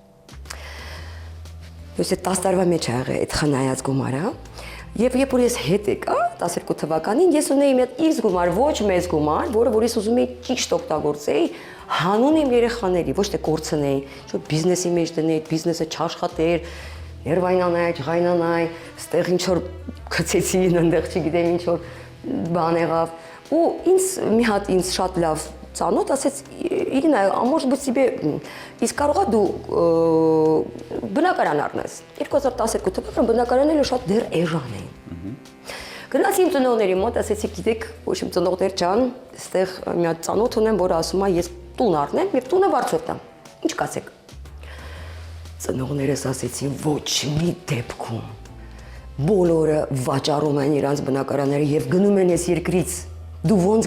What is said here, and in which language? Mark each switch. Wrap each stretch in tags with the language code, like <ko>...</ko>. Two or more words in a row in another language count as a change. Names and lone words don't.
<hy>Ես 10 տարվա մեջ ա եղել այդ խնայած գումարը, եւ երբ որ ես հետ եկա 12 թվականին, ես ունեի մի հատ X գումար, ոչ մեծ գումար, որը ես ուզում էի ճիշտ օգտագործեի հանուն իմ երեխաների, ոչ թե կորցնեի, ինչ-որ բիզնեսի մեջ դնեի, բիզնեսը չաշխատեր, ներվայնանայ, ջղայնանայ, ստեղ ինչ-որ գցեցի, այնտեղ չգիտեմ ինչ-որ բան եղավ, ու մի հատ ինձ շատ լավ ծանոթ ասեց, Իրինա,</hy> <ru>а может быть тебе</ru> <hy>իսկ կարողա դու բնակարան առնես։ 2012 թվականին բնակարանները շատ դեռ էժան էին։ Գնացի իմ ծնողների մոտ, ասեցի, գիտեք, ոչ իմ ծնողներ ջան, այստեղ մի հատ ծանոթ ունեմ, որը ասում է, ես տուն առնեմ եւ տունը վարձով տամ։ Ինչ կասեք։ Ծնողներս ասեցին, ոչ մի դեպքում։ Բոլորը վաճառում են իրանց բնակարանները եւ գնում են այս երկրից։ Դու ոնց</hy>